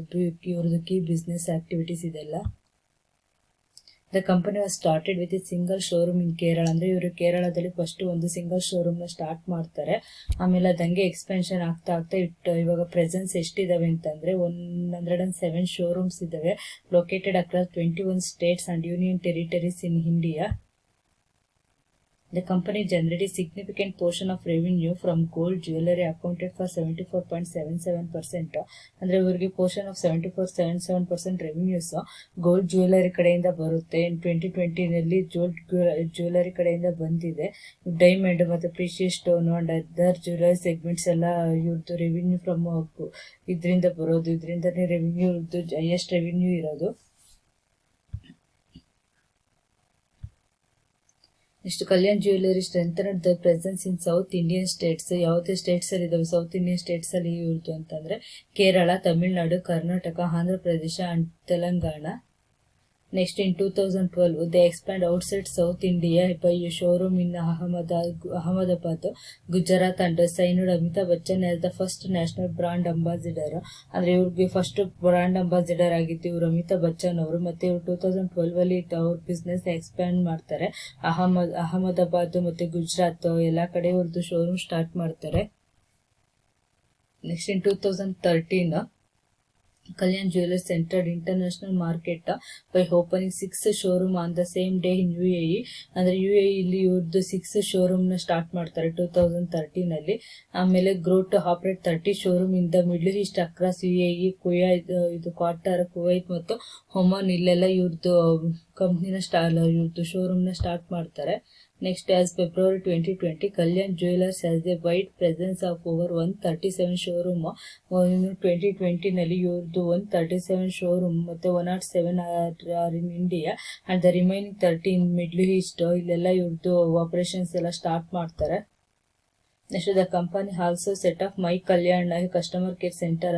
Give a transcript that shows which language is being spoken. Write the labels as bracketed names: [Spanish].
[Kannada] ಇದು ಇವ್ರದ್ದು key business activities ಇದೆಲ್ಲ. [English] The company was started with a single showroom in Kerala. [Kannada] ಅಂದರೆ ಇವರು ಕೇರಳದಲ್ಲಿ ಫಸ್ಟ್ ಒಂದು ಸಿಂಗಲ್ ಶೋರೂಮ್ನ ಸ್ಟಾರ್ಟ್ ಮಾಡ್ತಾರೆ. ಆಮೇಲೆ ಅದಂಗೆ ಎಕ್ಸ್ಪೆನ್ಷನ್ ಆಗ್ತಾ ಇವಾಗ ಪ್ರೆಸೆನ್ಸ್ ಎಷ್ಟಿದ್ದಾವೆ ಅಂತಂದರೆ 107 ಶೋರೂಮ್ಸ್ ಇದ್ದಾವೆ, [English] Located across 21 states and union territories in India. The company generated significant portion of revenue from gold jewelry accounted for 74.77%. [Kannada] ಅಂದರೆ ಇವರಿಗೆ portion of 74.77% revenues gold jewellery ಕಡೆಯಿಂದ ಬರುತ್ತೆ. 2020ನಲ್ಲಿ ಜ್ಯುವೆಲರಿ ಕಡೆಯಿಂದ ಬಂದಿದೆ. ಡೈಮಂಡ್ ಮತ್ತು precious stone and other jewellery segments ಎಲ್ಲ ಇವ್ರದ್ದು revenue from ಇದರಿಂದ ಬರೋದು. ಇದರಿಂದನೇ ರೆವಿನ್ಯೂ ಹೈಯೆಸ್ಟ್ ರೆವಿನ್ಯೂ ಇರೋದು. [English] Next, Kalyan jewellery strengthened the presence in south Indian states. [Kannada] ಯಾವುದೇ ಸ್ಟೇಟ್ಸಲ್ಲಿ ಇದಾವೆ ಸೌತ್ ಇಂಡಿಯನ್ ಸ್ಟೇಟ್ಸಲ್ಲಿ ಇವ್ರದ್ದು ಅಂತಂದರೆ Kerala, Tamil Nadu, Karnataka, Andhra Pradesh and Telangana. [English] Next, in 2012, they expand outside South India by a showroom in Ahmedabad, Gujarat, and signed Amitabh Bachchan as the first national brand ambassador. [Kannada] ಅಂದರೆ ಇವ್ರಿಗೆ first brand ambassador ಆಗಿತ್ತು ಇವರು ಅಮಿತಾಬ್ ಬಚ್ಚನ್ ಅವರು. ಮತ್ತು ಇವರು 2012 ಅವ್ರ ಬಿಸ್ನೆಸ್ ಎಕ್ಸ್ಪ್ಯಾಂಡ್ ಮಾಡ್ತಾರೆ. ಅಹಮದಾಬಾದ್ ಮತ್ತು ಗುಜರಾತ್ ಎಲ್ಲ ಕಡೆ ಇವ್ರದ್ದು ಶೋರೂಮ್ ಸ್ಟಾರ್ಟ್ ಮಾಡ್ತಾರೆ. [English] Next, in 2013 Kalyan Jewellers entered international market by opening 6 showroom on the same day in UAE. [Kannada] ಅಂದರೆ UAE ಇಲ್ಲಿ ಇವ್ರದ್ದು 6 ಶೋರೂಮ್ನ ಸ್ಟಾರ್ಟ್ ಮಾಡ್ತಾರೆ 2013ನಲ್ಲಿ. [English] ಆಮೇಲೆ grow to operate 30 showroom in the Middle East across UAE, ಇದು Qatar, Kuwait ಮತ್ತು Oman. [Kannada] ಇಲ್ಲೆಲ್ಲ ಇವ್ರದ್ದು ಕಂಪ್ನಿನ ಇವ್ರದ್ದು ಶೋರೂಮ್ನ ಸ್ಟಾರ್ಟ್ ಮಾಡ್ತಾರೆ. [English] Next, as February 2020, Kalyan Jewellers has a wide presence of over 137 showroom. [Kannada] 2020ನಲ್ಲಿ ಇವ್ರದ್ದು 137 ಶೋರೂಮ್ ಮತ್ತು [English] 107 are in India and the remaining 30 in Middle East. [Kannada] ಇಲ್ಲೆಲ್ಲ ಇವ್ರದ್ದು ಆಪರೇಷನ್ಸ್ ಎಲ್ಲ ಸ್ಟಾರ್ಟ್ ಮಾಡ್ತಾರೆ. [English] Next, the company also set off my Kalyan customer care centre.